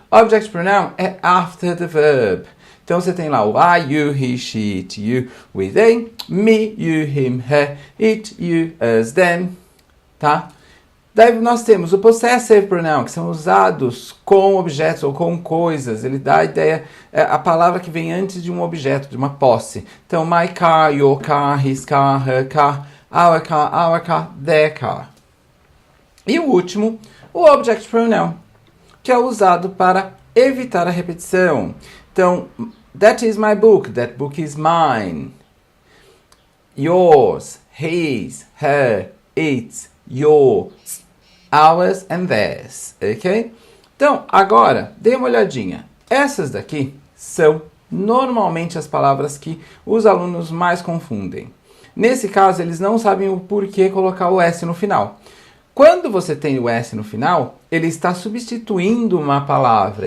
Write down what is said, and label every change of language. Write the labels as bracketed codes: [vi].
[en] Object pronoun [pt] é [en] after the verb. [pt] Então, você tem lá o [en] I, you, he, she, it, you, we, they, me, you, him, her, it, you, us, them, [pt] tá? Daí nós temos o possessive pronoun, que são usados com objetos ou com coisas. Ele dá a ideia, a palavra que vem antes de um objeto, de uma posse. Então, [en] my car, your car, his car, her car, our car, their car. [pt] E o último, o object pronoun, que é usado para evitar a repetição. Então, [en] that is my book, that book is mine. Yours, his, her, its, yours, ours and theirs, ok? [pt] Então, agora, dê uma olhadinha. Essas daqui são normalmente as palavras que os alunos mais confundem. Nesse caso, eles não sabem o porquê colocar o S no final. Quando você tem o S no final, ele está substituindo uma palavra.